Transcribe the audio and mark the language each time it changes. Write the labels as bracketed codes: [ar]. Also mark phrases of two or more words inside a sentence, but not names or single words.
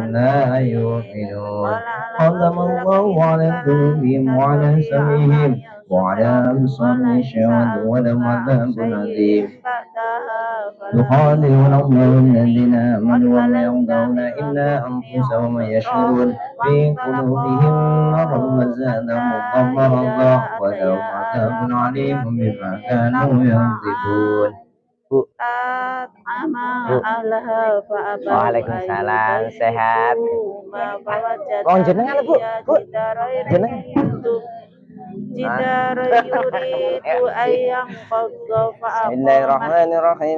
[ar] لا يؤمنون ختم الله على قلوبهم وعلى سمعهم وعلى أبصارهم غشاوة ولهم عذاب عظيم يخادعون الله الذين آمنوا وما يخدعون إلا أنفسهم وما يشعرون في قلوبهم مرض وزادهم الله مرضا ولهم عذاب عليم بما كانوا يكذبون. [id] Bu. Waalaikumsalam, sehat. Mohon jenengan Bu. Bu. Jenengan. [ar] Bismillahirrahmanirrahim.